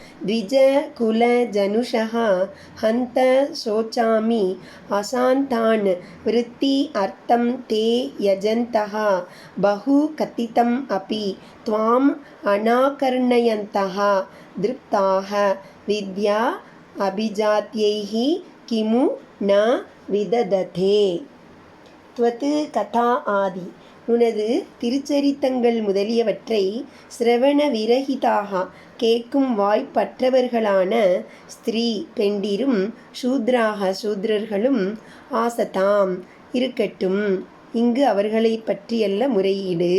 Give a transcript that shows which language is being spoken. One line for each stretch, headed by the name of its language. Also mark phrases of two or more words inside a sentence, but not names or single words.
Sanskrit: द्विजकुलजनुषः हन्त शोचामि अशान्तान् वृत्ति अर्थं ते यजन्तः बहु कथितम् अपि त्वाम् अनाकर्णयन्तः दृप्ताः विद्या अभिजात्यैः किमु न விதததே.
Tamil: துவத்து கதா ஆதி, உனது திருச்சரித்தங்கள் முதலியவற்றை சிரவண விரகிதாக கேட்கும் வாய்ப்பற்றவர்களான ஸ்திரீ பெண்டிரும் சூத்ராக சூத்ரர்களும் ஆசதாம் இருக்கட்டும், இங்கு அவர்களை பற்றியல்ல முறையீடு.